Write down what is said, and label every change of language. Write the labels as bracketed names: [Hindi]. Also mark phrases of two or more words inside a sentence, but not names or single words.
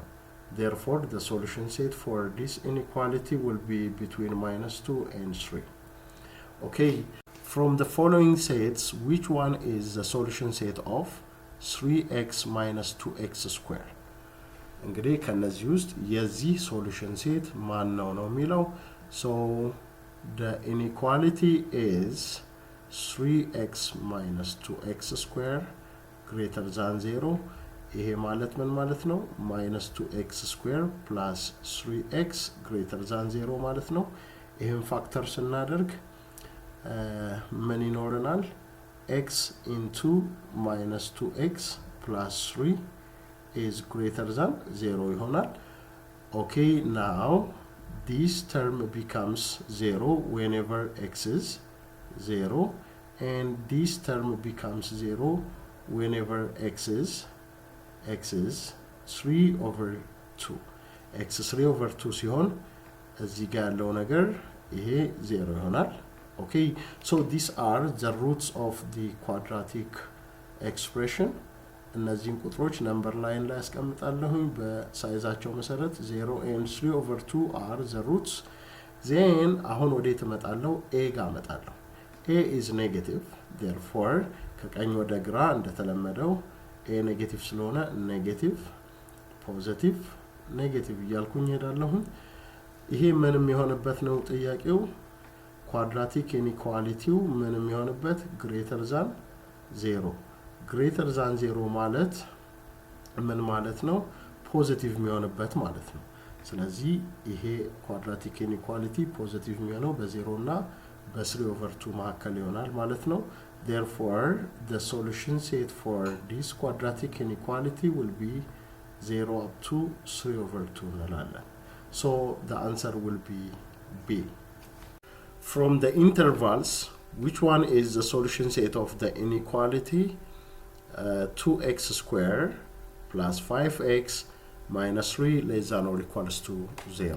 [English] Therefore, the solution set for this inequality will be between minus 2 and 3. Okay, from the following sets, which one is the solution set of 3x minus 2x squared? [Amharic] እንግዲህ ከነዚህ ውስጥ የዚህ [English] solution set [Amharic] ማን ነው የሚለው? [English] So, the inequality is 3x minus 2x squared greater than 0. [Amharic] ይሄ ማለት ምን ማለት ነው? [English] minus 2x squared plus 3x greater than 0 [Amharic] ማለት ነው። ይሄን ፋክተር ስናደርግ ምን ይኖረናል? [English] x into minus 2x plus 3 is greater than 0 ይሆናል። Okay, now this term becomes 0 whenever x is 0 and this term becomes 0 whenever x is 3 over 2. x 3 over 2 [Amharic] ሲሆን እዚህ ጋር ያለው ነገር ይሄ 0 ይሆናል። [English] Okay, so these are the roots of the quadratic expression. [Amharic] እነዚህን ቁጥሮች [English] number line [Amharic] ላይ አስቀምጣለሁኝ በሳይዛቸው መሰረት [English] 0 and 3 over 2 are the roots. [Amharic] Then አሁን ወዴት እመጣለሁ? a ጋር እመጣለሁ። [English] a is negative, therefore [Amharic] ከቀኝ ወደ ግራ እንደተለመደው a ኔጌቲቭ ስለሆነ [English] negative positive negative [Amharic] እያልኩኝ ሄዳለሁ። ይሄ ምንም የሆነበት ነው ጥያቄው። [English] quadratic inequality [Amharic] ምንም የሆነበት [English] greater than [Amharic] 0። [English] greater than [Amharic] 0 ማለት ምን ማለት ነው? ፖዚቲቭ የሚሆንበት ማለት ነው። ስለዚህ ይሄ [English] quadratic inequality [Amharic] ፖዚቲቭ የሚሆነው በ0 እና በ3 over 2 መካከል ይሆናል ማለት ነው። [English] Therefore, the solution set for this quadratic inequality will be 0 up to 3 over 2 [Amharic] እንላለን። [English] So the answer will be B. From the intervals, which one is the solution set of the inequality 2x squared plus 5x minus 3 less than or equals to 0?